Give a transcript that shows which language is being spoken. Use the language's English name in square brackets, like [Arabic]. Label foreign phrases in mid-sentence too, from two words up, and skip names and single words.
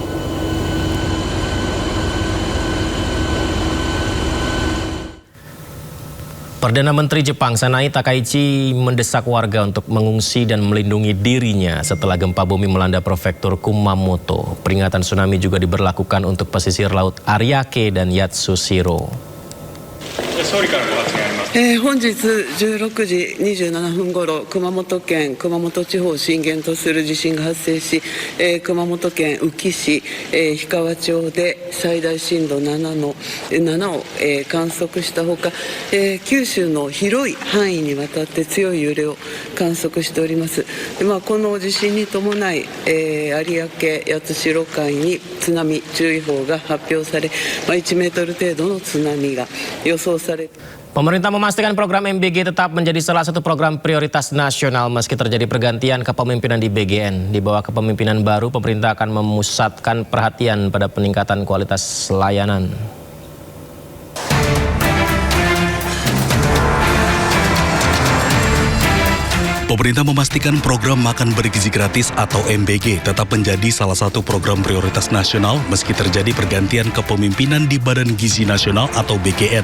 [Indonesian] Perdana Menteri Jepang Sanai Takaichi mendesak warga untuk mengungsi dan melindungi dirinya setelah gempa bumi melanda prefektur Kumamoto. Peringatan tsunami juga diberlakukan untuk pesisir laut Ariake dan Yatsushiro. [Japanese] 本日16時27分ごろ、熊本県熊本地方を震源とする地震が発生し、熊本県宇城市、氷川町で最大震度7を観測したほか、九州の広い範囲にわたって強い揺れを観測しております。この地震に伴い、有明八代海に津波注意報が発表され、1メートル程度の津波が予想されています。 [Indonesian] Pemerintah memastikan program MBG tetap menjadi salah satu program prioritas nasional meski terjadi pergantian kepemimpinan di BGN. Di bawah kepemimpinan baru, pemerintah akan memusatkan perhatian pada peningkatan kualitas layanan. Pemerintah memastikan program makan bergizi gratis atau MBG tetap menjadi salah satu program prioritas nasional meski terjadi pergantian kepemimpinan di Badan Gizi Nasional atau BGN.